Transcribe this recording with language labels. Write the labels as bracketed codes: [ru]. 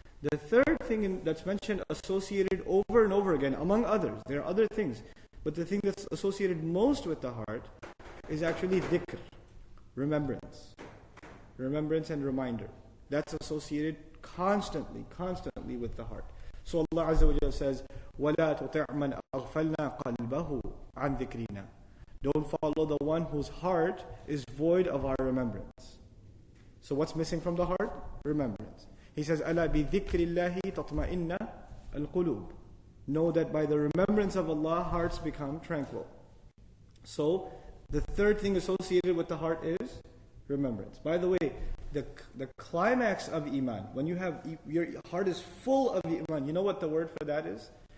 [en] The third thing that's mentioned, associated over and over again, among others, there are other things, but the thing that's associated most with the heart is actually dhikr, remembrance. Remembrance and reminder. That's associated constantly with the heart. So Allah Azza wa Jalla says, [ar] وَلَا تُطِعْ مَنْ أَغْفَلْنَا قَلْبَهُ عَنْ ذِكْرِنَا. [en] Don't follow the one whose heart is void of our remembrance. So what's missing from the heart? Remembrance. He says, [ar] أَلَا بِذِكْرِ اللَّهِ تَطْمَئِنَّ الْقُلُوبِ. [en] Know that by the remembrance of Allah, hearts become tranquil. So, the third thing associated with the heart is remembrance. By the way, the climax of Iman, when you have, your heart is full of Iman, you know what the word for that is?